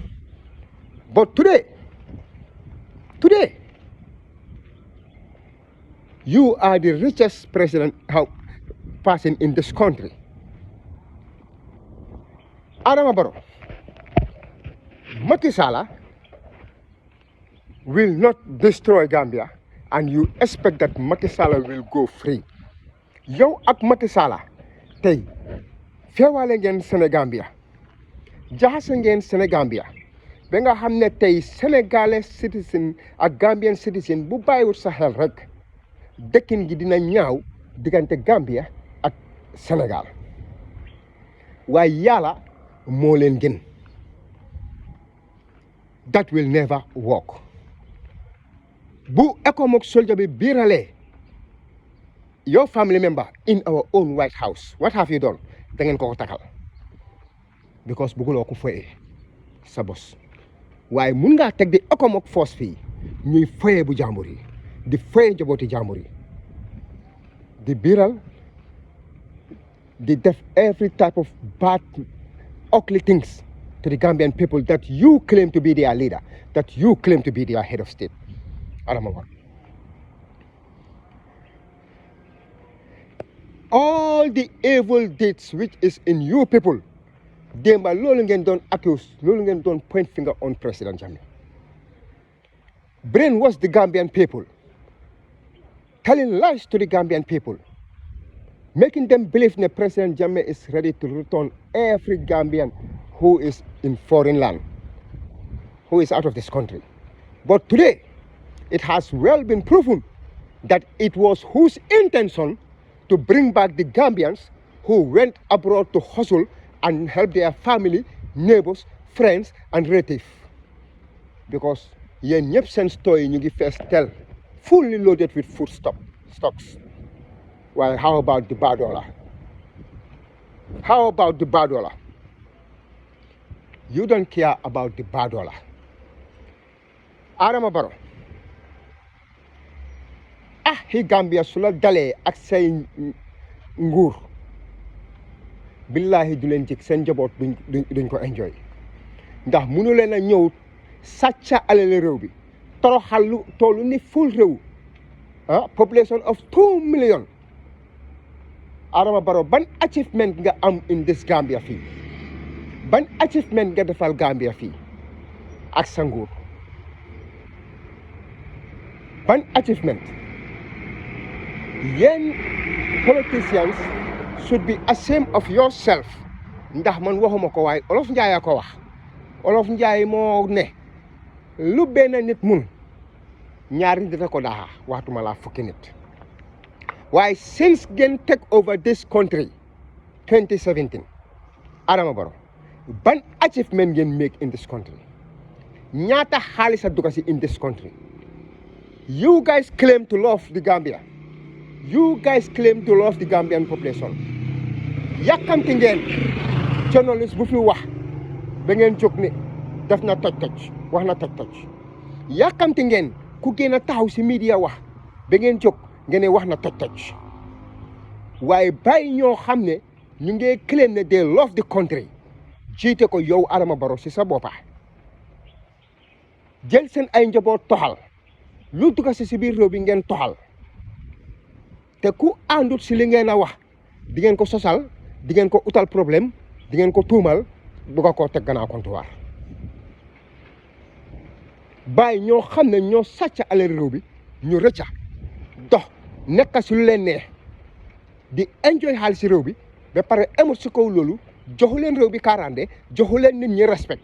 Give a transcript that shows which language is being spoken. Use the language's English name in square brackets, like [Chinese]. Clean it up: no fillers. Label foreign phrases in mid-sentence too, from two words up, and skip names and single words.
[English] But today, you are the richest person in this country. Adama Barrow, Macky Sall will not destroy Gambia, and you expect that Macky Sall will go free. [Wolof] Yow ak Macky Sall tey feewaale ngeen Sénégambia jaxase ngeen Sénégambia ba nga xam ne tey sénégalais citizen ak [English] Gambian citizen [Wolof] bu bàyyiwut sa xel rek dëkkin gi dina ñaaw diggante Gambia ak Sénégal waaye yàlla moo leen gën [English] that will never work [Wolof] bu ECOMOG soldier bi biiralee [English] your family member in our own White House what have you done [Wolof] da ngeen ko takal because bëgguloo ko foyee sa bos waaye mun ngaa teg di ECOMOG force fii ñuy foyee bu jàmbur yi di foyee njabooti jàmbur yi di biiral di def [English] every type of bad ugly things to the Gambian people that you claim to be their leader, that you claim to be their head of state. Adama Barrow. All the evil deeds which is in you people, [Wolof] Demba loolu ngeen doon accuse, loolu ngeen doon [English] point finger on President Jammeh. Brainwash the Gambian people, telling lies to the Gambian people, making them believe that President Jammeh is ready to return every Gambian who is in foreign land, who is out of this country. But today, it has well been proven that it was whose intention to bring back the Gambians who went abroad to hustle and help their family, neighbors, friends, and relatives. [Wolof] Because yen ñep seen store yi ñu ngi fees tel, [English] fully loaded with food stocks. Well, how about the Badola? How about the Badola? You don't care about the Badola. Adama Barrow. [Wolof] Hi Gambia sula dalee ak say nguur billahi du leen jik seen njaboot duñ ko enjoy ndax mënu leen a ñëw sàcca alal réew bi toroxal lu tollu ni full réew [English] population of 2 million. [Wolof] Adama Barrow ban achievement nga am [English] in this Gambia [Wolof] fii ban achievement nga defal Gambia fii ak sa nguur ban achievement. Yen [English] politicians should be ashamed of yourself [Wolof] ndax man waxuma ko waaye Olof Njaay ko wax Olof Njaay moo ne lu benn nit mun ñaari nit ko daa waxtuma la fukki nit waaye since ngeen [English] take over this country [Wolof] 2017 Adama Barrow ban achievement ngeen make [English] in this country [Wolof] ñaata xaalis a dugg si [English] in this country. You guys claim to love the Gambia. You guys claim to love the Gambian population. [Wolof] Yàkkamti ngeen journalist bu fi wax ba ngeen jóg ni def na toj wax na toj yàkkamti ngeen ku gën a taxaw si media wax ba ngeen jóg ngeen ne wax na toj waaye bàyyi ñoo xam ne ñu ngi claim ne [English] they love the country [Wolof] jiite ko yow Adama Barrow si sa boppa jël seen ay njaboot toxal lu dugg si biir réew bi ngeen toxal te ku àndut si li ngeen a wax di ngeen ko sosal di ngeen ko utal problème di ngeen ko tuumal bëgg ko teg gannaaw comptoir bàyyi ñoo xam ne ñoo sàcc alal réew bi ñu rëcca dox nekk si lu leen neex di enjoy xaalis si réew bi ba pare amul si kaw loolu joxu leen réew bi kaaraande joxu leen nit ñi respect.